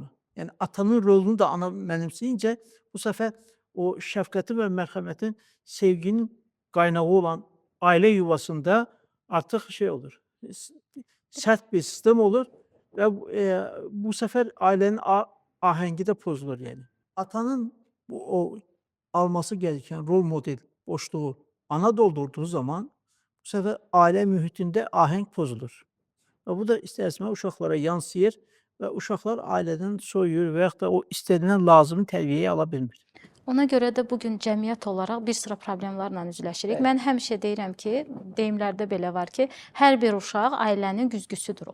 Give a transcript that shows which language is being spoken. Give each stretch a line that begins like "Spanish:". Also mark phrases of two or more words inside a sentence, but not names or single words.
Azerbaijani: Yəni atanın rolunu da ana mənimsəyincə bu səfər o şəfqətin və mərhəmətin, sevginin qaynağı olan ailə yuvasında artıq şey olur, sərt bir sistem olur və bu səfər ailənin ahəngi də pozulur yəni.
Turkish: Atanın o alması gereken rol model boşluğu ana doldurduğu zaman bu sefer aile mühitində ahenk pozulur.
Azerbaijani: Və bu da istər-istəməz uşaqlara yansıyır və uşaqlar ailədən soyuyur və yaxud da o istənilən lazımi tərbiyəyi ala bilmir. Ona görə də bu gün cəmiyyət olaraq bir sıra problemlərlə üzləşirik. Mən həmişə deyirəm ki, deyimlərdə belə var ki, hər bir uşaq ailənin güzgüsüdür.